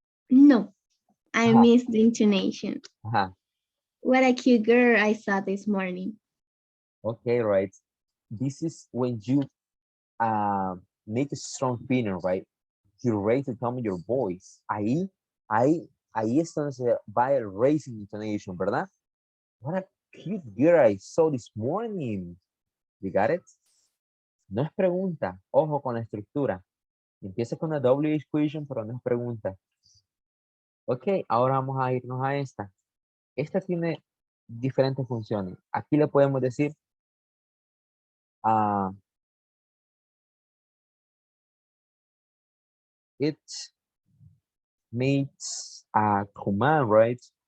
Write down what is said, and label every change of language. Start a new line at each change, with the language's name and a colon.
English: no, I Ajá, missed the intonation. ajá. What a cute girl I saw this morning. Okay, right. This is when you make a strong feeling, right? You raise the tone of your voice.
Spanish: Ahí es donde se va el raising intonation, ¿verdad?
English: What a cute girl I saw this morning. You got it?
Spanish: No es pregunta. Ojo con la estructura. Empieza con la WH question, pero no es pregunta. Ok, ahora vamos a irnos a esta. Esta tiene diferentes funciones. Aquí le podemos decir ah,
English: it makes a command, right?